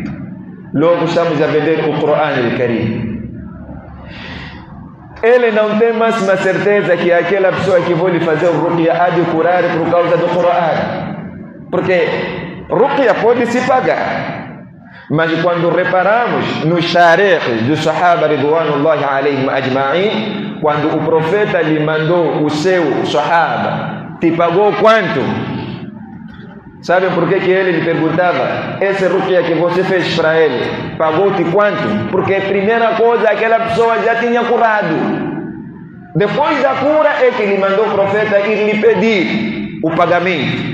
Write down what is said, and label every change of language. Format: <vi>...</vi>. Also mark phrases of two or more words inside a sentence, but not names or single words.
<pt>Logo estamos a vender o Corão al-Karim. Ele não tem mais uma certeza que aquela pessoa que vou lhe fazer o ruqya há de curar por causa do Corão. Porque ruqya pode se pagar. Mas quando reparamos nos tarikhs dos Sahaba</pt> <ar>رضوان الله عليهم أجمعين,</ar> <pt>quando o profeta lhe mandou o seu Sahaba, te pagou quanto? Sabem por que ele lhe perguntava? Esse ruqya que você fez para ele, pagou-te quanto? Porque a primeira coisa, aquela pessoa já tinha curado. Depois da cura é que lhe mandou o profeta ir lhe pedir o pagamento.</pt>